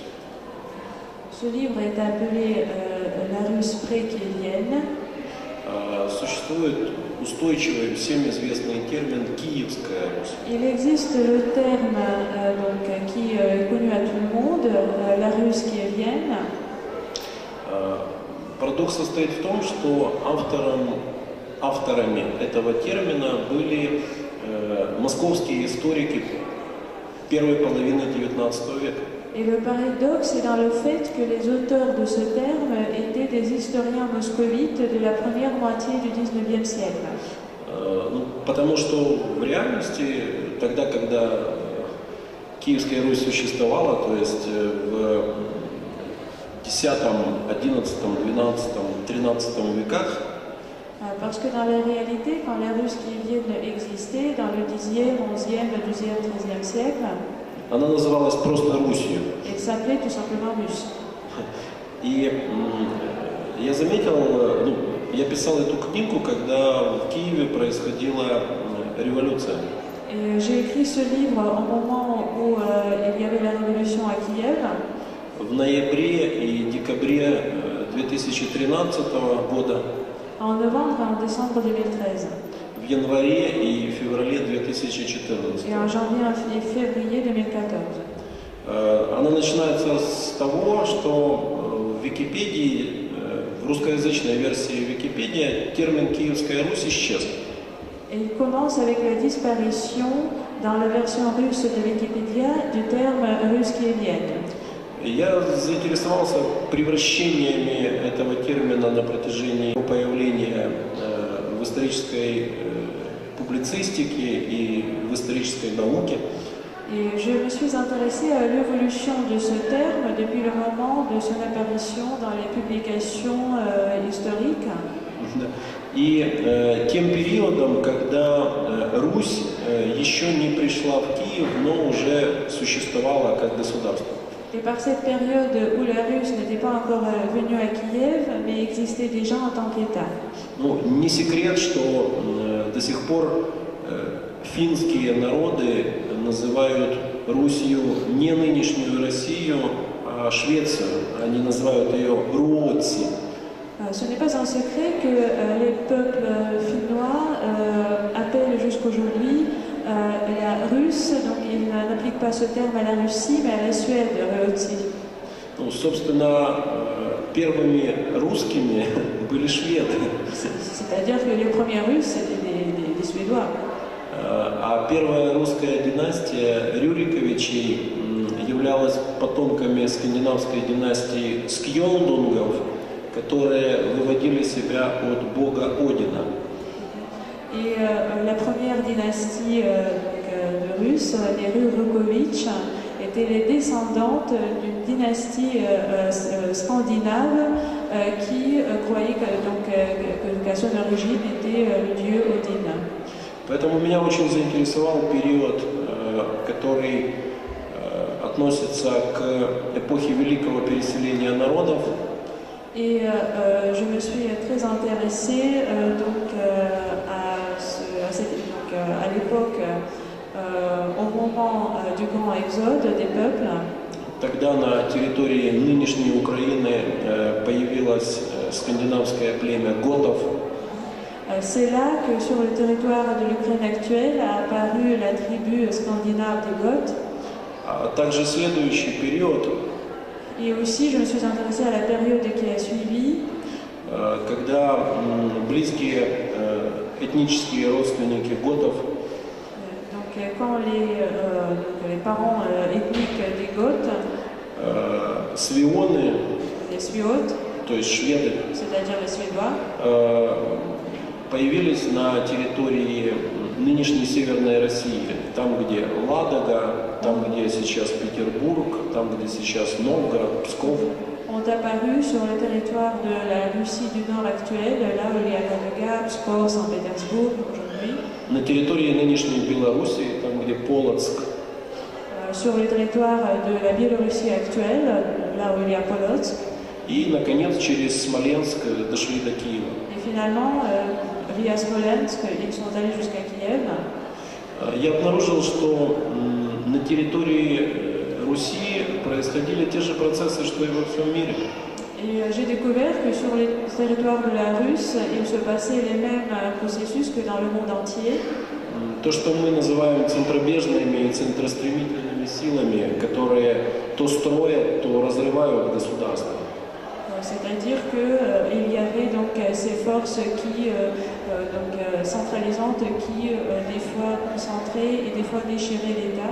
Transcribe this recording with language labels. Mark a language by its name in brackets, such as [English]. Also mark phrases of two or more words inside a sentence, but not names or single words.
[French] Ce livre est appelé La Russe pré-kievienne. [Russian] Существует устойчивый, всем известный термин «Киевская Русь». [French] Il existe le terme qui est connu à tout le monde, la Russe kievienne. [Russian] Парадокс состоит в том, что авторами этого термина были московские историки первой половины XIX века. [French] Et le paradoxe est dans le fait que les auteurs de ce terme étaient des historiens moscovites de la première moitié du XIXe siècle. [Russian] Потому что в реальности, тогда, когда Киевская Русь существовала, то есть в X, XI, XII, XIII, XIII веках, [French] parce que dans la réalité, quand la Russe kievienne existait, dans le Xe, XIe, XIIe, XIIIe siècle, [Russian] она называлась просто Русью. [French] Elle s'appelait tout simplement Russe. [Russian] И я заметил, я писал эту книгу, когда в Киеве происходила революция. [French] Et j'ai écrit ce livre au moment où il y avait la révolution à Kiev. [Russian] В ноябре и декабре 2013 года. [French] En novembre et en décembre 2013. [Russian] В январе и феврале 2014. [French] Et en janvier et février 2014. [Russian] Она начинается с того, что в Википедии в в русскоязычной версии Википедии термин «Киевская Русь» исчез. [French] Et il commence avec la disparition dans la version russe de Wikipédia du terme russe kievienne. [Russian] Я заинтересовался превращениями этого термина на протяжении его появления в исторической публицистике и в исторической науке. [French] Et je me suis intéressée à l'évolution de ce terme depuis le moment de son apparition dans les publications historiques. [Russian] И тем периодом, когда Русь еще не пришла в Киев, но уже существовала как государство. [French] Et par cette période où la Russe n'était pas encore venue à Kiev, mais existait déjà en tant qu'État. [Russian] Ну, не секрет, что до сих пор финские народы называют Русью не нынешнюю Россию, а Швецию. Они называют ее Руотси. [French] Ce n'est pas un secret que les peuples finnois appellent jusqu'aujourd'hui la Russe, donc ils n'appliquent pas ce terme à la Russie, mais à la Suède, Ruotsi. [Russian] Ну, собственно, первыми русскими были шведы. [French] C'est-à-dire que les premiers Russes, c'était des Suédois. [Russian] А первая русская династия Рюриковичей являлась потомками скандинавской династии Скьолдунгов, которые выводили себя от бога Одина. [French] Et la première dynastie de Russes, les Rurikovitch, étaient les descendantes d'une dynastie scandinave qui croyait qu'à son origine était le dieu Odin. [Russian] Поэтому меня очень заинтересовал период, который относится к эпохе великого переселения народов. [French] Et je me suis très intéressée à l'époque, au moment du grand exode des peuples. [Russian] Тогда на территории нынешней Украины появилось скандинавское племя готов. [French] C'est là que sur le territoire de l'Ukraine actuelle a apparu la tribu scandinave des Goths. [Russian] А также следующий период, [French] Et aussi, je me suis intéressée à la période qui a suivi, [Russian] когда близкие этнические родственники готов [French] quand les parents ethniques des Goths, [Russian] свионы, [French] les Suotes, [Russian] то есть шведы, [French] c'est-à-dire les Suédois, [Russian] появились на территории нынешней Северной России, там, где Ладога, там, где сейчас Петербург, там, где сейчас Новгород, Псков. [French] ont apparu sur le territoire de la Russie du Nord actuelle, là où il y a Ladoga, Pskov, Saint-Pétersbourg aujourd'hui. [Russian] На территории нынешней Белоруссии, там, где Полоцк. [French] Sur le territoire de la Biélorussie actuelle, là où il y a Polotsk. [Russian] И, наконец, через Смоленск дошли до Киева. [French] Et finalement, via Smolensk, ils sont allés jusqu'à Kiev. [Russian] Я обнаружил, что на территории Руси происходили те же процессы, что и во всем мире. [French] Et j'ai découvert que sur les territoires de la Russe, il se passait les mêmes processus que dans le monde entier. [Russian] То, что мы называем центробежными и центростремительными силами, которые то строят, то разрывают государство. [French] C'est-à-dire qu'il y avait donc ces forces qui, centralisantes qui des fois concentraient et des fois déchiraient l'État.